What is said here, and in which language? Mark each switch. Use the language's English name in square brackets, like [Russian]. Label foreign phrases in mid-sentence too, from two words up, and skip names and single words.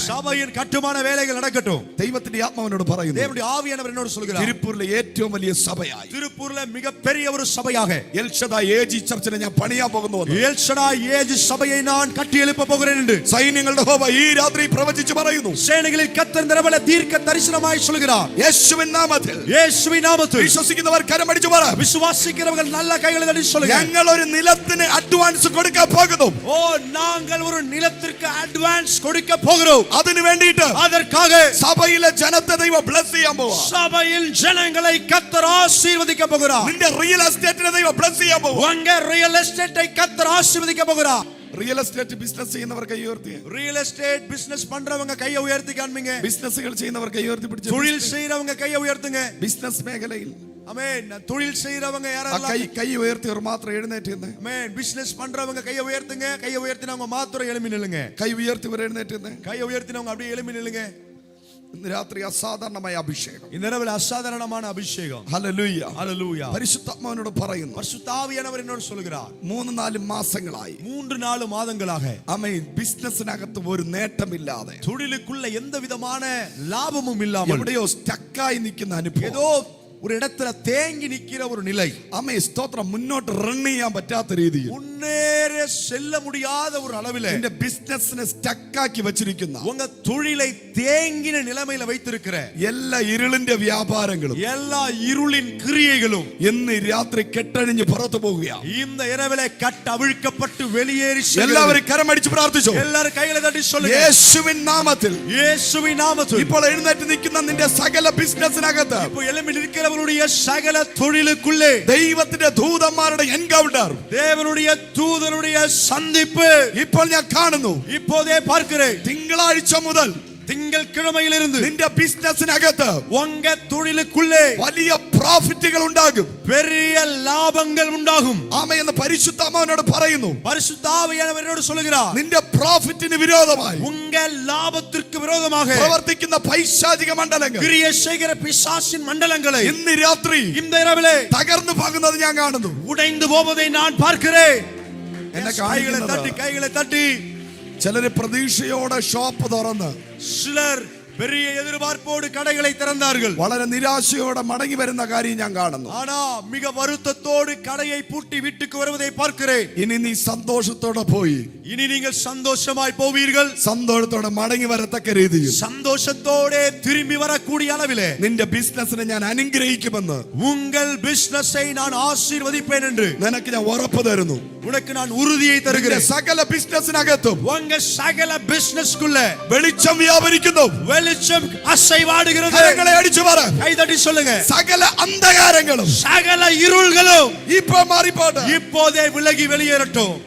[Tamil] சபையின் கட்டுமான வேலைகள் நடக்கட்டும். [Malayalam] ദൈവത്തിന്റെ ആത്മാവിനോട് പറയുന്നു, [Tamil] தேவனுடைய ஆவியானவர் என்னோடு சொல்கிறார், [Malayalam] തിരുപ്പൂരിലെ ഏറ്റവും വലിയ സഭയായി, [Tamil] திருப்பூர்ல மிகப்பெரிய ஒரு சபையாக [Malayalam] എൽഷദായ് ഏജി ചർച്ചിനെ ഞാൻ പണിയാൻ പോകുന്നു. [Tamil] எல்ஷடாய் ஏஜ் சபையை நான் கட்டி எழுப்ப போகிறேன் என்று [Malayalam] സൈന്യങ്ങളുടെ യഹോവ ഈ രാത്രി പ്രവചിച്ചു പറയുന്നു. [Tamil] சேனைகளில் கர்த்தர் இந்த இரவிலே தீர்க்க தரிசனமாய் சொல்கிறார், [Malayalam] യേശുവിൻ നാമത്തിൽ. [Tamil] இயேசுவின் நாமத்தில். [Malayalam] വിശ്വസിക്കുന്നവർ കരമടിച്ചു പറ, [Tamil] விசுவாசிக்கிறவர்கள் நல்ல கைகளை தட்டி சொல்லுங்க, [Malayalam] ഞങ്ങൾ ഒരു നിലത്തിന് അഡ്വാൻസ് കൊടുക്കാൻ പോകുന്നു. [Tamil] ஓ நாங்கள் ஒரு நிலத்திற்கு அட்வான்ஸ் கொடுக்க போகிறோம். [Malayalam] അതിനു വേണ്ടിയിട്ട് [Tamil] அதற்காக [Malayalam] സഭയിലെ ജനത്തെ ദൈവം ബ്ലെസ് ചെയ്യാൻ പോവാ. [Tamil] சபையில் ஜனங்களை கர்த்தர் ஆசீர்வதிக்க போகிறார். போகிறார். [Malayalam] നിന്റെ [English] real estate [Malayalam] ദൈവം ബ്ലെസ് ചെയ്യാൻ പോകും. [Tamil] உங்க [English] real estate [Tamil] கர்த்தர் ஆசீர்வதிக்க போகிறார். [English] real estate business [Malayalam] ചെയ്യുന്നവർ കൈ ഉയർത്തി. [English] real estate business [Tamil] பண்றவங்க கையை உயர்த்தி காண்பீங்க. [Malayalam] ബിസിനസ്സുകൾ ചെയ്യുന്നവർ കൈ ഉയർത്തി പിടിച്ചു. [Tamil] தொழில் செய்றவங்க கையை உயர்த்துங்க. [Malayalam] ബിസിനസ് മേഖലയിൽ [Tamil] ஆமென். தொழில் செய்றவங்க [Malayalam] ആ [Tamil] யாரெல்லாம் [Malayalam] കൈ ഉയർത്തിയവർ മാത്രം എഴുന്നേറ്റ് നിന്ന്. [Tamil] ஆமென். பிசினஸ் பண்றவங்க கையை உயர்த்துங்க. கையை உயர்த்தினவங்க மாத்திரம் எழும்பி நில்லுங்க. [Malayalam] കൈ ഉയർത്തിയവർ എഴുന്നേറ്റ് നിന്ന്. [Tamil] கையை உயர்த்தினவங்க அப்படியே எழும்பி நில்லுங்க. [Malayalam] ഇന്ന് രാത്രി അസാധാരണമായ അഭിഷേകം. [Tamil] இந்த இரவில் அசாதாரணமான அபிஷேகம். [Malayalam] ഹല്ലേലൂയ. [Tamil] ஹல்லேலூயா. [Malayalam] പരിശുദ്ധാത്മാവിനോട് പറയുന്നു. [Tamil] பரிசுத்த ஆவியானவர் என்னோடு சொல்கிறார். [Malayalam] 3-4 മാസങ്ങളായി [Tamil] 3-4 மாதங்களாக [Malayalam] ആമേൻ ബിസിനസ്സിനകത്ത് ഒരു നേട്ടമില്ലാതെ [Tamil] தொழிலுக்குள்ள எந்த விதமான லாபமும் இல்லாமல் [Malayalam] എവിടെയോ സ്റ്റക്കായി നിൽക്കുന്ന അനുഭവം. [Tamil] ஏதோ ஒரு இடத்துல தேங்கி நிக்கிற ஒரு நிலை. [Malayalam] ആമേൻ സ്തോത്രം. മുന്നോട്ട് റൺ ചെയ്യാൻ പറ്റാത്ത രീതിയിൽ [Tamil] முன்னேற செல்ல முடியாத ஒரு அளவிலே [Malayalam] നിന്റെ ബിസിനസ്സിനെ സ്റ്റക്കാക്കി വെച്ചിരിക്കുന്ന [Tamil] உங்க தொழிலை தேங்கின நிலைமையில வைத்திருக்கிற [Malayalam] എല്ലാ ഇരുളിന്റെ വ്യാപാരങ്ങളും [Tamil] எல்லா இருளின் கிரியைகளும் [Malayalam] ഇന്ന് രാത്രി കെട്ടഴിഞ്ഞ് പുറത്തു പോവുകയാണ്. [Tamil] இந்த இரவிலே கட் அவிழ்க்கப்பட்டு வெளியேறி [Malayalam] എല്ലാവരും കരമടിച്ച് പ്രാർത്ഥിച്ചു. [Tamil] எல்லாரும் கைகளை தட்டி சொல்லுங்க. [Malayalam] യേശുവിൻ നാമത്തിൽ [Tamil] இயேசுவின் நாமத்தில் [Malayalam] ഇപ്പോൾ എഴുന്നേറ്റ് നിൽക്കുന്ന നിന്റെ സകല ബിസിനസ്സിനകത്ത് [Tamil] இப்போ எழும்பி நிற்கிறவருடைய சகல தொழிலுக்குள்ளே [Malayalam] ദൈവത്തിന്റെ ദൂതന്മാരുടെ എൻകൗണ്ടർ [Tamil] தேவனுடைய தூதனுடைய சந்திப்பு [Malayalam] ഇപ്പോൾ ഞാൻ കാണുന്നു. [Tamil] இப்போதே பார்க்கிறேன். [Malayalam] തിങ്കളാഴ്ച മുതൽ [Tamil] திங்கட்கிழமையிலிருந்து [Malayalam] നിന്റെ ബിസിനസ്സിനകത്ത് [Tamil] உங்க தொழிலுக்குள்ளே [Malayalam] വലിയ പ്രോഫിറ്റുകൾ ഉണ്ടാകും. [Tamil] பெரிய லாபங்கள் உண்டாகும். [Malayalam] ആമേൻ എന്ന് പരിശുദ്ധാത്മാവിനോട് പറയുന്നു. [Tamil] பரிசுத்த ஆவியானவர் என்னோடு சொல்கிறார். [Malayalam] നിന്റെ പ്രോഫിറ്റിന് വിരോധമായി [Tamil] உங்க லாபத்திற்கு விரோதமாக [Malayalam] പ്രവർത്തിക്കുന്ന പൈശാചിക മണ്ഡലങ്ങൾ [Tamil] கிரியை செய்கிற பிசாசின் மண்டலங்களை [Malayalam] ഇന്ന് രാത്രി [Tamil] இந்த இரவிலே [Malayalam] തകർന്നു പോകുന്നത് ഞാൻ കാണുന്നു. [Tamil] உடைந்து போவதை நான் பார்க்கிறேன். [Malayalam] എന്നെ [Tamil] கைகளை [Malayalam] കാണിക്കുന്നത് [Tamil] தட்டி கைகளை தட்டி [Malayalam] ചിലര് പ്രതീക്ഷയോടെ ഷോപ്പ് തുറന്ന് [Tamil] சிலர் பெரிய எதிர்பார்ப்போடு கடைகளை திறந்தார்கள். [Malayalam] വളരെ നിരാശയോടെ മടങ്ങി വരുന്ന കാര്യം ഞാൻ കാണുന്നു. [Tamil] ஆனா மிக வருத்தத்தோடு கடையை பூட்டி வீட்டுக்கு வருவதை பார்க்கிறேன். [Malayalam] ഇനി നീ സന്തോഷത്തോടെ പോയി [Tamil] இனி நீங்கள் சந்தோஷமாய் போவீர்கள். [Malayalam] സന്തോഷത്തോടെ മടങ്ങി വരത്തക്ക രീതിയിൽ [Tamil] சந்தோஷத்தோടെ திரும்பி வரக்கூடிய அளவிலே [Malayalam] നിന്റെ ബിസിനസിനെ ഞാൻ അനുഗ്രഹിക്കുമെന്ന് [Tamil] உங்கள் பிசினஸை நான் ஆசீர்வதிப்பேன் என்று [Malayalam] നിനക്ക് ഞാൻ ഉറപ്പ് തരുന്നു. [Tamil] உனக்கு நான் உறுதியை [Malayalam] നിന്റെ [Tamil] தருகிறேன். [Malayalam] സകല ബിസിനസിനകത്തും [Tamil] உங்க சகல பிசினஸ்க்குள்ள [Malayalam] വെളിച്ചം വ്യാപരിക്കുന്നു. [Tamil] வெளிச்சம் அசைவாடுகிறது. [Malayalam] കരങ്ങളെ അടിച്ചു പറ. [Tamil] கை தட்டி சொல்லுங்க. [Malayalam] സകല അന്ധകാരങ്ങളും [Tamil] சகல இருள்களும் [Malayalam] ഇപ്പൊ മാറിപ്പോട്ടെ. [Tamil] இப்போதே விலகி வெளியேறட்டும்.